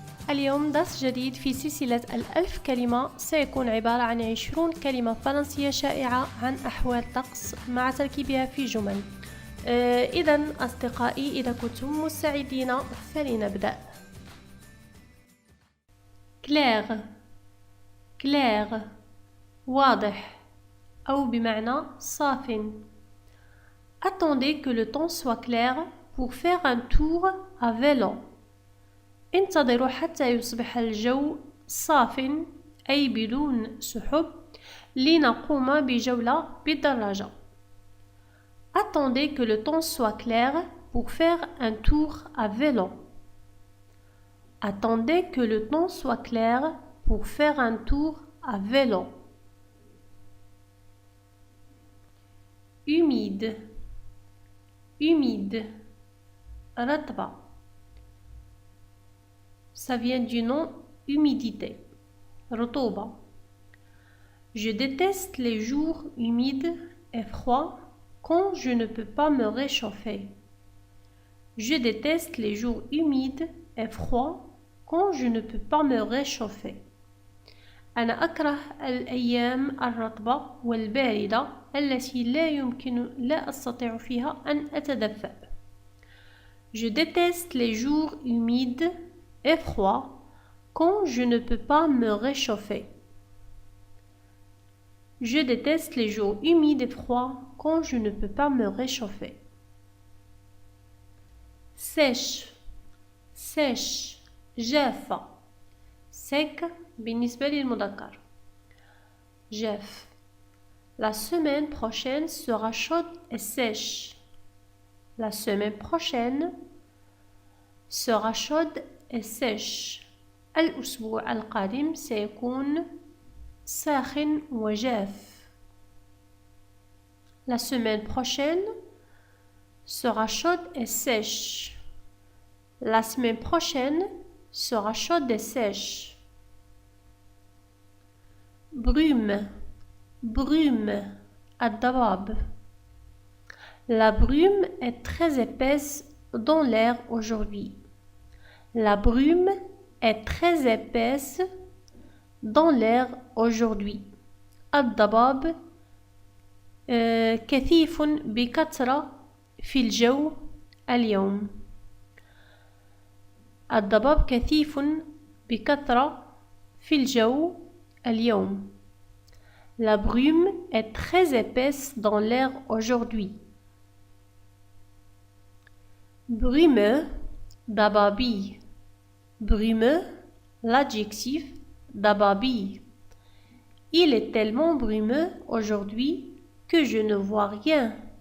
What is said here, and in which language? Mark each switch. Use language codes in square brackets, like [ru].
[ar] اليوم درس جديد في سلسلة 1000 كلمة، سيكون عبارة عن 20 كلمة فرنسية شائعة عن أحوال الطقس مع تركيبها في جمل. إذن أصدقائي، إذا كنتم مستعدين فلنبدأ. كلير، كلير واضح أو بمعنى صاف. [fr] Attendez que le temps soit clair pour faire un tour à vélo. [ar] انتظروا حتى يصبح الجو صاف أي بدون سحب لنقوم بجولة بالدراجة. [fr] Attendez que le temps soit clair pour faire un tour à vélo. Attendez que le temps soit clair pour faire un tour à vélo. Humide, humide, رطبة. Ça vient du nom humidité, رطوبة. Je déteste les jours humides et froids quand je ne peux pas me réchauffer. Je déteste les jours humides et froids quand je ne peux pas me réchauffer. [ar] أنا أكره الأيام الرطبة والباردة التي لا أستطيع فيها أن أتدفأ. [fr] Je déteste les jours humides et froid quand je ne peux pas me réchauffer. Je déteste les jours humides et froids quand je ne peux pas me réchauffer. Sèche, sèche, جافة. [ar] sec بالنسبة للمذكر. جاف. [fr] La semaine prochaine sera chaude et sèche. La semaine prochaine sera chaude et sèche. [ar] الأسبوع القادم سيكون ساخن وجاف. [fr] La semaine prochaine sera chaude et sèche. La semaine prochaine sera chaude et sèche. Brume, brume, الضباب. La brume est très épaisse dans l'air aujourd'hui. La brume est très épaisse dans l'air aujourd'hui. [ar] الضباب كثيف بكثرة في الجو اليوم. الضباب كثيف بكثرة في الجو اليوم. [fr] La brume est très épaisse dans l'air aujourd'hui. Brumeux, ضبابي. Brumeux, l'adjectif ضبابي. Il est tellement brumeux aujourd'hui que je ne vois rien.